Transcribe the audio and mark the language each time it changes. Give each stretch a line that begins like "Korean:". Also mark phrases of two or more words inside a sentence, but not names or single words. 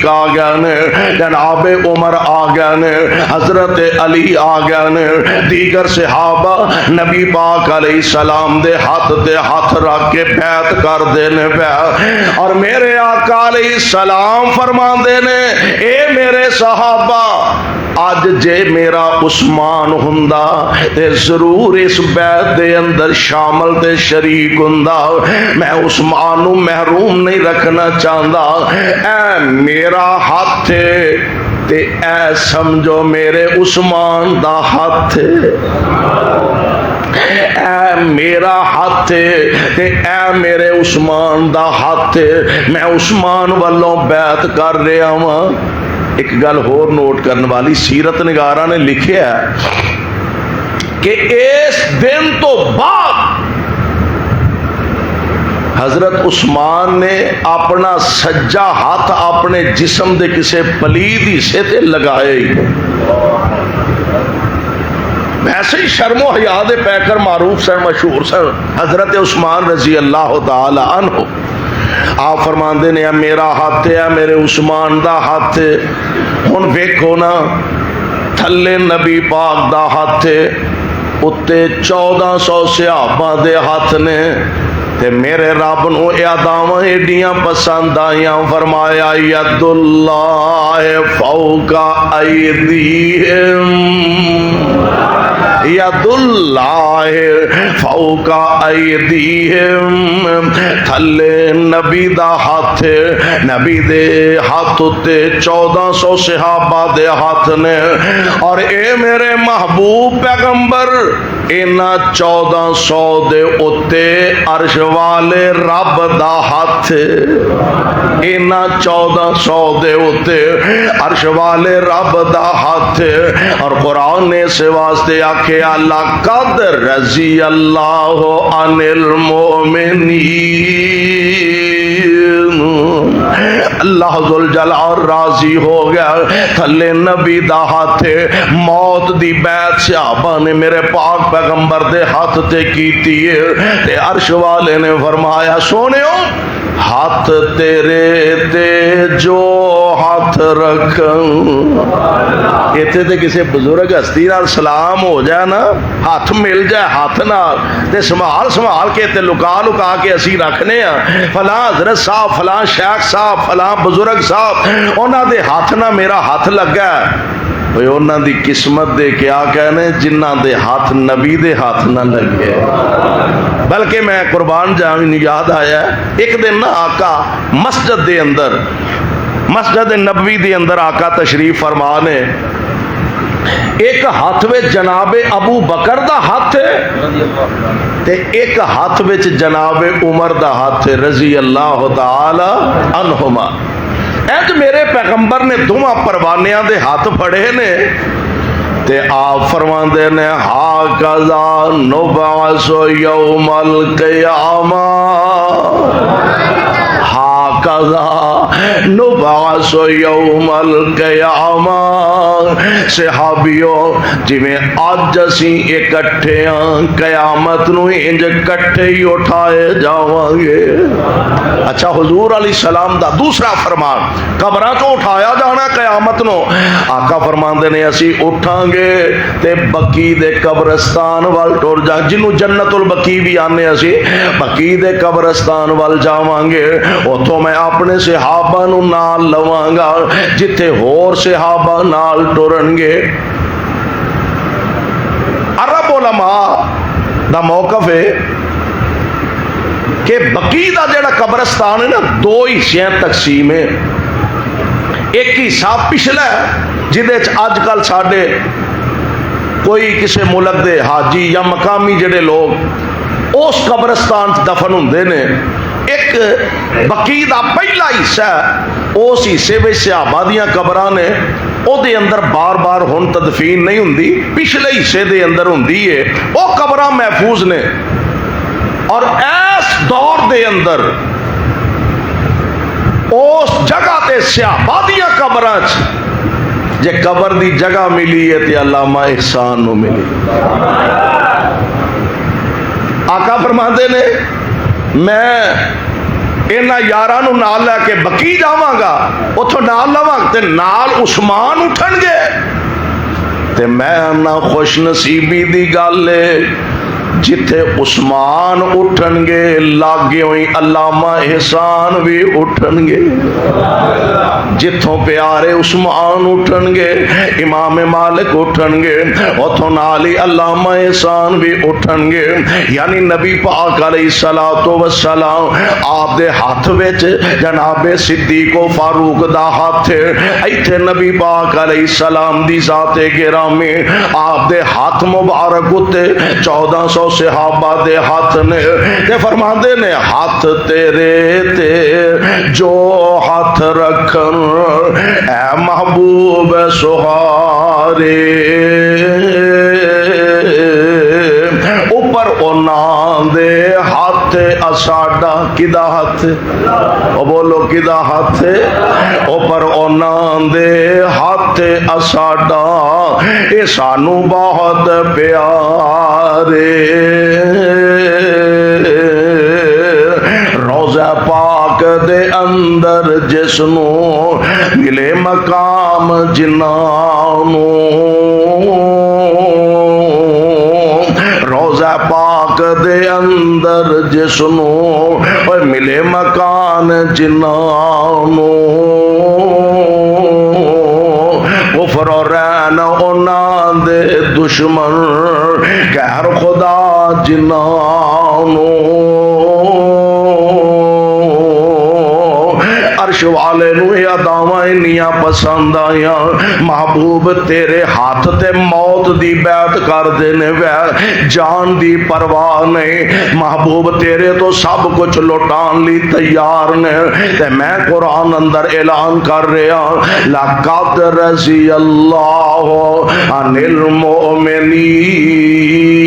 Punjabi: آ گیا نے، جناب عمر آ گیا نے، حضرت علی آ گیا نے، دیگر صحابہ نبی پاک علیہ السلام دے ہاتھ تے ہاتھ رکھ کے بیعت کر دینے پہ، اور میرے آقا علیہ السلام فرما دینے اے میرے صحابہ آج جے میرا عثمان ہندا تے ضرور اس بیعت دے اندر شامل تے شریک ہندا، میں عثمان نو محروم نہیں رکھنا چاہندا۔ اے میرا ہاتھ تے اے سمجھو میرے عثمان دا ہاتھ، اے میرا ہاتھ تے اے میرے عثمان دا ہاتھ، میں عثمان والوں بیعت کر رہا ہوں۔ ایک گل ہور نوٹ کرنے والی، سیرت نگاراں نے لکھیا ہے کہ اس دن تو بعد حضرت عثمان نے اپنا سجا ہاتھ اپنے جسم دے کسے پلید حصے تے لگائے ہی ویسے ہی شرم و حیا دے پیکر معروف سن، مشہور سن حضرت عثمان رضی اللہ تعالی عنہ۔ آپ فرماندے نے میرا ہاتھ ہے میرے عثمان دا ہاتھ، ہن ویکھو نا تھلے نبی پاک دا ہاتھ اتے 1400 صحابہ دے ہاتھ نے، تے میرے رب نو اعداواں ایڈیاں پسند آئیاں،
Arabic: فرمایا ید اللہ فوق ایدیہم، ید اللہ فوق ایدیہم،
Punjabi: تھلے نبی دا ہاتھ، نبی دے ہاتھ تے 1400 صحابہ دے ہاتھ نے، اور اے میرے محبوب پیغمبر اینا 1400 دے اتے عرش والے رب دا ہاتھ، اینا 1400 دے اتے عرش والے رب دا ہاتھ، اور قرآن نے سے واسطے آکھے
Arabic: لقد رضی اللہ عن المؤمنین،
Punjabi: اللہ ذوالجلال راضی ہو گیا تھلے نبی دا ہاتھ، موت دی بیعت صحابہ نے میرے پاک پیغمبر دے ہاتھ تے کیتی ہے، تے عرش والے نے فرمایا سونےو ہاتھ تیرے تے جو ہاتھ رکھوں، اتنے تے کسی بزرگ ہستی نال سلام ہو جائے نا، ہاتھ مل جائے ہاتھ نال تے سنبھال سنبھال کے تے لکا لکا کے اسی رکھنے ہاں، فلاں حضرت صاحب فلاں شیخ صاحب فلاں بزرگ صاحب انہاں دے ہاتھ نہ میرا ہاتھ لگا ہے، بھئی انہاں دی قسمت دے کیا کہنے جنہاں دے ہاتھ نبی دے ہاتھ نہ لگے۔ بلکہ میں قربان جاویں یاد آیا ایک دن نا آقا مسجد دے اندر، مسجد نبوی دے اندر آقا تشریف فرما نے، ایک ہاتھ وچ جناب ابو بکر دا ہاتھ تے ایک ہاتھ وچ جناب عمر دا ہاتھ رضی اللہ تعالی عنہما۔ اینج میرے پیغمبر نے دوواں پروانیاں دے ہاتھ پھڑے نے تے آپ فرماندے نے
Arabic: ہاکذا نبعث یوم القیامہ، ہاکذا نبعث یوم القیامہ،
Punjabi: صحابیوں جی میں آج اسی اکٹھے ہاں قیامت نو انج کٹھے ہی اٹھائے جاواں گے۔ اچھا حضور علیہ السلام دا دوسرا فرمان، قبراں تو اٹھایا جانا قیامت نو، آقا فرماندے نے اسی اٹھاں گے تے بقی دے قبرستان وال ٹر جا، جنوں جنت البقی بھی آنے اسی، بقی دے قبرستان وال جاواں گے، اتھوں میں اپنے صحابہ نو نال لواں گا جتھے ہور صحابہ نال ٹرن گے۔ عرب علماء دا موقف ہے کہ بقی دا جڑا قبرستان ہے نا دو حصے تقسیم ہے، ایک حصہ پچھلا ہے جدے اج کل ساڈے کوئی کسی ملک دے حاجی یا مقامی جڑے لوگ اس قبرستان دفن ہوندے نے، ایک بقی دا پہلا حصہ ہے، اس حصے میں صحابہ دیاں قبراں نے، او دے اندر بار بار ہن تدفین نہیں ہوندی، پچھلے حصے دے اندر ہوندی ہے، او قبراں محفوظ نے، اور اس دور دے اندر اس جگہ تے صحابہ دیاں قبراں جے قبر دی جگہ ملی ہے تے علامہ احسان نو ملی۔ آقا فرماندے نے میں انہاں یاراں نو نال لے کے بقی جاواں گا، اتھوں نال لواں تے نال عثمان اٹھن گے تے میں نہ خوش نصیبی دی گل ہے جتھے عثمان اٹھن گے لاگے ہوئی علامہ احسان بھی اٹھن گے، جتھوں پیارے عثمان اٹھن گے امام مالک اٹھن گے، اتھوں نال ہی علامہ احسان بھی اٹھن گے۔ یعنی نبی پاک علیہ الصلوۃ والسلام آپ دے ہاتھ وچ جناب صدیق و فاروق دا ہاتھ، ایتھے نبی پاک علیہ السلام دی ذات گرامی آپ دے ہاتھ مبارک اتے 1400 صحابہ دے ہاتھ نے، تے فرماندے نے ہاتھ تیرے تے جو ہاتھ رکھن اے محبوب سہارے، اوپر انہاں دے ہاتھ اساڈا، کدا ہاتھ؟ او بولو کدا ہاتھ؟ اوپر انہاں دے ہاتھ اساڈا، اے سانو بہت پیارے۔ روضہ پاک دے اندر جس نو ملے مقام جنانو، روضہ پاک دے اندر جس نو ملے مکان جنانو، کفر و رین انہاں دے دشمن غیر خدا جنانو، عرش والے نو یہ اداواں انیاں پسند آیاں، محبوب تیرے ہاتھ تے موت دی بیعت کر دینے وے، جان دی پرواہ نہیں، محبوب تیرے تو سب کچھ لوٹان لی تیار نے، تے میں قرآن اندر اعلان کر رہا
Arabic: لَقَدْ رَضِيَ اللَّهُ عَنِ الْمُؤْمِنِينَ